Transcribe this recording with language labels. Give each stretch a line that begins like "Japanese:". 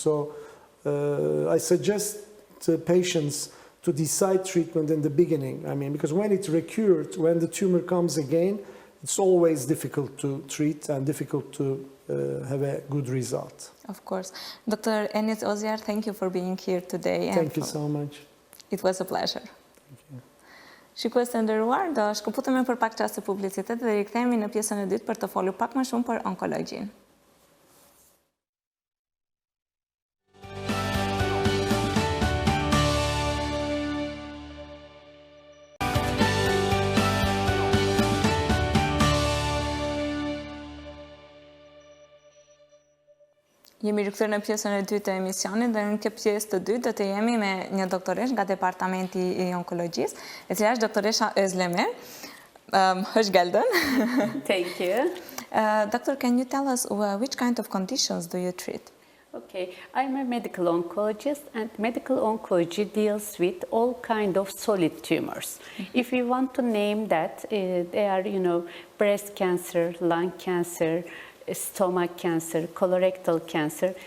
English: So I suggest the patients to decide treatment in the beginning. I mean, because when it recurred, when the tumor comes again, it's always difficult to treat and difficult to have a good result. Of course. Dr. Enis Ozjar, thank you for being here today. Thank you so much. It was a pleasure.
Albanian: Shikues të nderuar, do shkëputemi për pak çast të publicitet dhe rikthehemi në pjesën e dytë për të folur pak më shumë për onkologjinë. Jemi rikthyer në pjesën e dytë të emisionit dhe në këtë pjesë të dytë do të jemi me një doktoresh nga departamenti i onkologjisë, e cila është doktoresha Ozlem Er.
Turkish: Hoş geldin.
English: Thank you. Doctor, can you tell us which kind of conditions do you treat? Okay, I'm a medical oncologist, and medical oncology deals with all kind of solid tumors. If you want to name that, they are, breast cancer, lung cancer, stomach cancer, colorectal cancer.